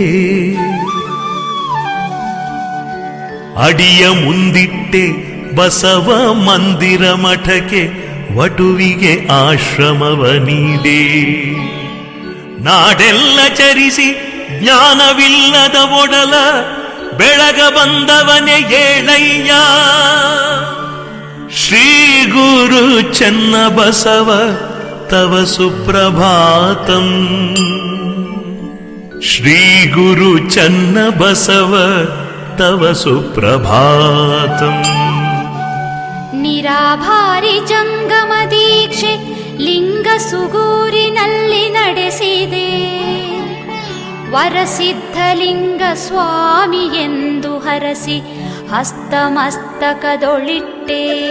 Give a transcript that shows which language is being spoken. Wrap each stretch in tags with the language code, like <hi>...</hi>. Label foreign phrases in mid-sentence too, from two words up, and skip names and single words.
<kn>ಅಡಿಯ ಮುಂದಿಟ್ಟೆ ಬಸವ ಮಂದಿರ ಮಠಕ್ಕೆ ವಟುವಿಗೆ ಆಶ್ರಮವ ನೀಡೆ. ನಾಡೆಲ್ಲ ಚರಿಸಿ ಜ್ಞಾನವಿಲ್ಲದ ಒಡಲ ಬೆಳಗ ಬಂದವನೇ ಏಳಯ್ಯ.</kn> <sa>ಶ್ರೀ ಗುರು ಚನ್ನಬಸವ ತವ ಸುಪ್ರಭಾತಂ ಶ್ರೀ ಗುರು ಚನ್ನಬಸವ ತವ ಸುಪ್ರಭಾತಂ.</sa> <kn>ನಿರಾಭಾರಿ ಜಂಗಮ ದೀಕ್ಷೆ ಲಿಂಗ ಸುಗೂರಿನಲ್ಲಿ ನಡೆಸಿದೆ. ವರಸಿದ್ಧಲಿಂಗ ಸ್ವಾಮಿ ಎಂದು ಹರಸಿ ಹಸ್ತಮಸ್ತಕದೊಳಿಟ್ಟೆ.</kn>